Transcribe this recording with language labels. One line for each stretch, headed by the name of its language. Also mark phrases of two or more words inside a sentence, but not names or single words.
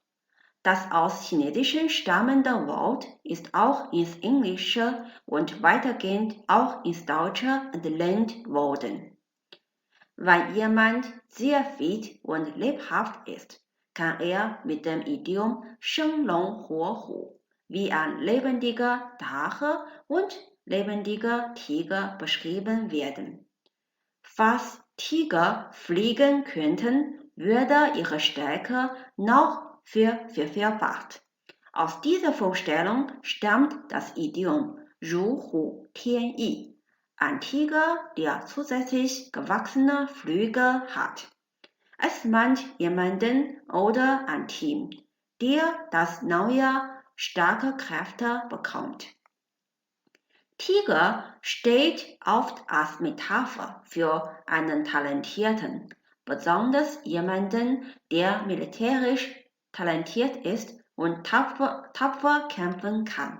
German: Das aus Chinesischen stammende Wort ist auch ins Englische und weitergehend auch ins Deutsche entlehnt worden. Wenn jemand sehr fit und lebhaft ist, kann er mit dem Idiom
Chinese: 生龙活虎
German: wie ein lebendiger Drache und lebendiger Tiger beschrieben werden. Falls Tiger fliegen könnten, würde ihre Stärke noch vervielfacht. Aus dieser Vorstellung stammt das Idiom
Chinese: 如虎添翼,
German: ein Tiger, der zusätzlich gewachsene Flügel hat. Es meint jemanden oder ein Team, der das neue starke Kräfte bekommt. Tiger steht oft als Metapher für einen Talentierten, besonders jemanden, der militärisch talentiert ist und tapfer kämpfen kann.